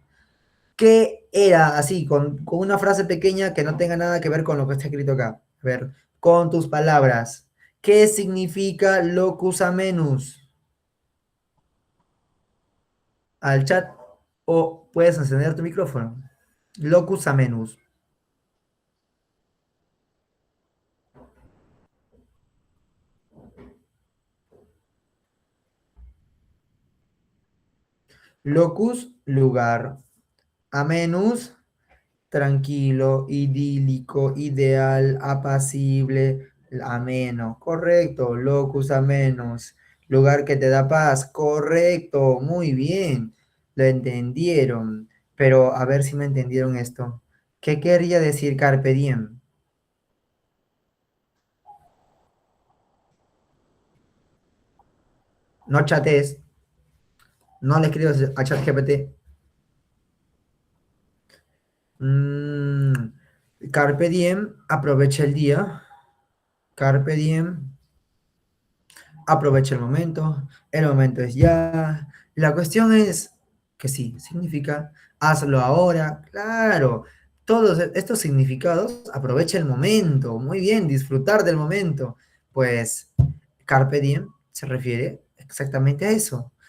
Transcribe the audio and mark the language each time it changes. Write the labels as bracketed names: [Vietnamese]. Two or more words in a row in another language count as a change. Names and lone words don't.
[Spanish] ¿Qué era así, con una frase pequeña que no tenga nada que ver con lo que está escrito acá? A ver, con tus palabras. ¿Qué significa [Latin] locus amenus? [Spanish] Al chat o puedes encender tu micrófono. [Latin] Locus amenus. Locus, [Spanish] lugar. Amenus, tranquilo, idílico, ideal, apacible, ameno. Correcto, [Latin] locus amenos. [Spanish] Lugar que te da paz. Correcto, muy bien. Lo entendieron. Pero a ver si me entendieron esto. ¿Qué quería decir [Latin] carpe diem? [Spanish] No chates, no le escribas a ChatGPT. [Latin] Mm, carpe diem, [Spanish] aprovecha el día. [Latin] Carpe diem, [Spanish] aprovecha el momento es ya. La cuestión es que sí, significa hazlo ahora, claro. Todos estos significados, aprovecha el momento, muy bien, disfrutar del momento. Pues [Latin] Carpe Diem [Spanish] se refiere exactamente a eso.